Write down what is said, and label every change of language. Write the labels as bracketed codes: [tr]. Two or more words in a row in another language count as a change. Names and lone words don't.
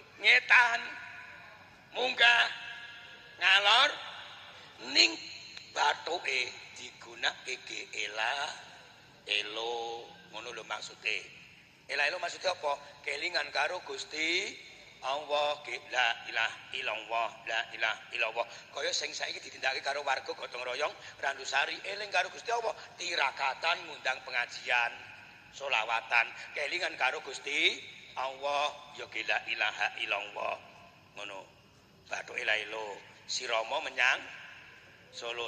[jv] Ngetan munggah ngalor ning bathuke digunakake elo ngono lho maksude. Ela-elo [id] maksudnya apa? [jv] Kelingan karo Gusti Allah, [ar] لا إله إلا الله، لا إله إلا الله. [jv] Kaya sing saiki ditindakake karo warga gotong royong Randusari, eling karo Gusti Allah, tirakatan ngundang pengajian, sholawatan, kelingan karo Gusti Allah, ya [ar] لا إله إلا الله. [jv] Ngono. Bathu ela-elo, sirama menyang Solo.